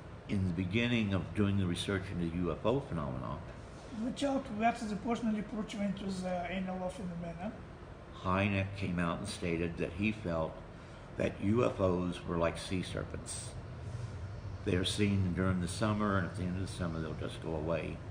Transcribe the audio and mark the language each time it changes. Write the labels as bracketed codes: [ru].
[en] In the beginning of doing the research into the UFO phenomena, [bg] В началото, когато са започнали проучването за НЛО феномена, [en] Hynek came out and stated that he felt that UFOs were like sea serpents. They are seen during the summer, and at the end of the summer they'll just go away.